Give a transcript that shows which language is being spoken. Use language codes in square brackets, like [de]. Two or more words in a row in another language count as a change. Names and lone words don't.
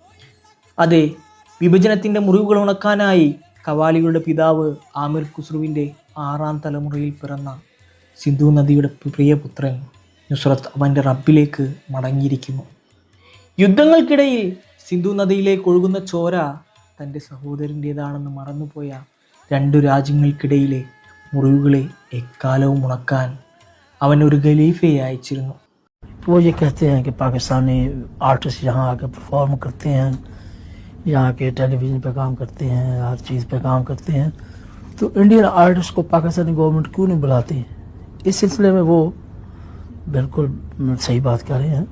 [ml] അതെ, വിഭജനത്തിൻ്റെ മുറിവുകൾ ഉണക്കാനായി കവാലികളുടെ പിതാവ് ആമിർ ഖുസ്രുവിൻ്റെ 6ാം തലമുറയിൽ പിറന്ന സിന്ധു നദിയുടെ പ്രിയപുത്രൻ നുസ്രത്ത് അവൻ്റെ റബ്ബിലേക്ക് മടങ്ങിയിരിക്കുന്നു. യുദ്ധങ്ങൾക്കിടയിൽ സിന്ധു നദിയിലേക്ക് ഒഴുകുന്ന ചോര തൻ്റെ സഹോദരൻ്റേതാണെന്ന് മറന്നുപോയ 2 രാജ്യങ്ങൾക്കിടയിലെ മുറിവുകളെ എക്കാലവും ഉണക്കാൻ അവൻ ഒരു ഖലീഫയെ അയച്ചിരുന്നു. [hi] वो ये कहते हैं कि [en] Pakistani artist [hi] यहाँ आके परफॉर्म करते हैं, यहाँ के टेलीविज़न पे काम करते हैं, हर चीज़ पे काम करते हैं, तो [en] Indian artist [hi] को [en] Pakistani government [hi] क्यों नहीं बुलाती? इस सिलसिले में वो बिल्कुल सही बात कर रहे हैं.